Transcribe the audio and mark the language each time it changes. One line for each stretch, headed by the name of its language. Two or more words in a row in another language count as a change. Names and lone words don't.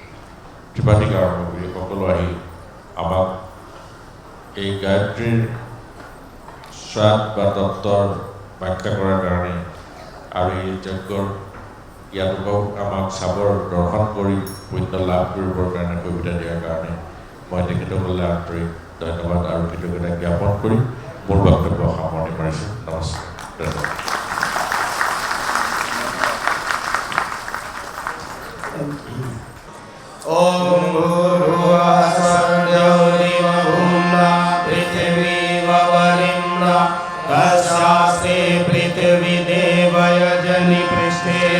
Assamese: সকলো আহি আমাক এই গায়ত্ৰীৰ স্বাদ বা তত্ত্বৰ ব্যাখ্যা কৰাৰ কাৰণে আৰু এই যজ্ঞৰ ইয়াত আমাক চাবৰ দৰ্শন কৰি পুণ্য লাভ কৰিবৰ কাৰণে সুবিধা দিয়াৰ কাৰণে মই তেখেতসকলে আন্তৰিক ধন্যবাদ আৰু কৃতজ্ঞতা জ্ঞাপন কৰি মোৰ বক্তব্য সামৰণি মাৰিছোঁ। নমস্কাৰ, ধন্যবাদ।
Sanskrit: ओम भूर्भुवः स्वः भूम्ना पृथिवी वरिम्ना तस्यास्ते पृथिवी देवयजनि पृष्ठे